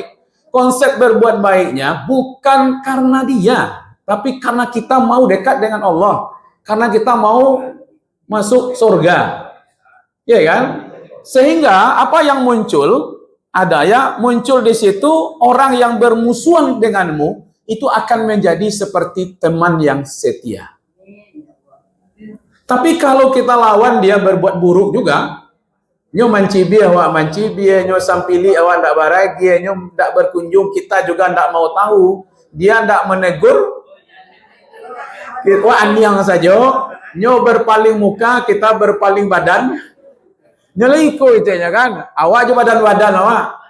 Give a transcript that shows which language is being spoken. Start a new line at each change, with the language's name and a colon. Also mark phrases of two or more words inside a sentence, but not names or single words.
Indonesian: Konsep berbuat baiknya bukan karena dia, tapi karena kita mau dekat dengan Allah, karena kita mau masuk surga, ya kan? Sehingga apa yang muncul? Ada ya, muncul di situ orang yang bermusuhan denganmu itu akan menjadi seperti teman yang setia. Tapi kalau kita lawan dia berbuat buruk juga,
Minangkabau: nyo mancibi awak mancibi, nyo sampili awak ndak bahagia, nyo ndak berkunjung,
Indonesian: kita juga ndak mau tahu, dia ndak menegur,
Minangkabau: kita aniang saja, nyo berpaling muka,
Indonesian: kita berpaling badan,
Minangkabau: nyeliko itu ya kan, awak aja badan-badan awak.